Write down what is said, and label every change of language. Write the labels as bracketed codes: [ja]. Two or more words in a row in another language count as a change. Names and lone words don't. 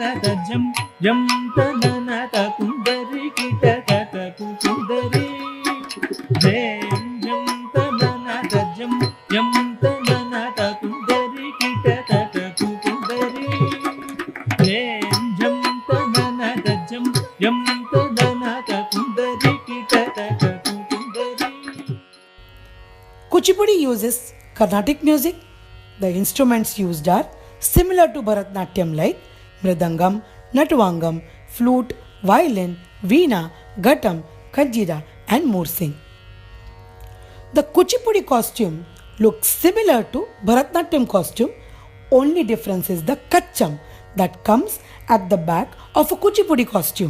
[en] ಜಂ ಜಂ ತನನ ಕುಂದರಿ ಕಿಟ ತಕ ಕುಂದರಿ ಜಂ ಜಂ ತನನ ಜಂ ಜಂ ತನನ ಕುಂದರಿ ಕಿಟ ತಕ ಕುಂದರಿ ಜಂ ಜಂ ತನನ ಜಂ ಜಂ ತನನ ಕುಂದರಿ ಕಿಟ ತಕ ಕುಂದರಿ. uses Carnatic music. The instruments used are similar to Bharatnatyam like mridangam, natuvangam, flute, violin, veena, ghatam, kanjira and mursing. The Kuchipudi costume looks similar to Bharatnatyam costume, only difference is the kacham that comes at the back of a Kuchipudi costume.